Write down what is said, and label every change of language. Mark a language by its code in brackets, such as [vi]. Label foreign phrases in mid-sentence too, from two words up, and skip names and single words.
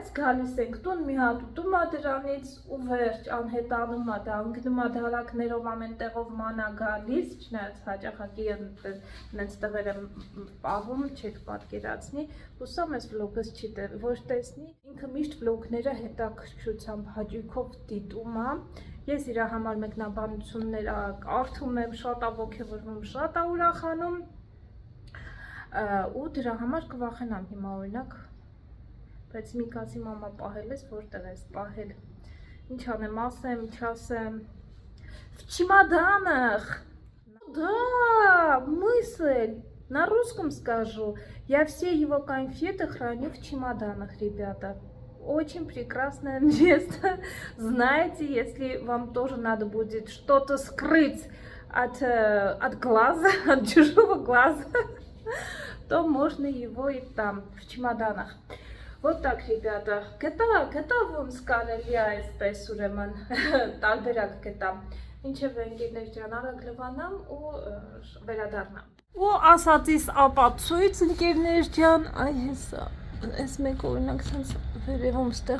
[hy] գալիս ենք տուն, մի հատ ուտում է դրանից ու վերջ, անհետանում է դա, ընկնում է դարակներով ամեն տեղով մանա գալիս, չնայած հաճախակի նենց տղեր եմ պահում, չեք պատկերացնի, հուսամ ես վլոգս չի ոչ տեսնի, ինքը միշտ վլոգները հետաքրքրությամբ հաճույքով դիտում է, ես իր համար մեկնաբանություններ կարդում եմ, շատ է ոգևորվում, շատ է ուրախանում ու դրա համար կվախենամ հիմա օրինակ բայց մի կասի մամա պահել ես, որտեղ ես պահել, ինչ անեմ, ասեմ, չասեմ, [ru] в чемоданах, да, мысль, на русском скажу, я все его конфеты храню в чемоданах, ребята, очень прекрасное место, знаете, если вам тоже надо будет что-то скрыть от глаза, от чужого глаза, то можно его и там, в чемоданах. Вот так, ребята, [hy] գտա ոնց կարելի է այսպես ուրեմն տարբերակ գտա։ Ինչև ընկերներ ջան, արագ լվանամ ու վերադառնամ։ Ու ասածիս ապացույց ընկերներ ջան, այ հեսա, այս մեկ օրինակ sense վերևում ստեղ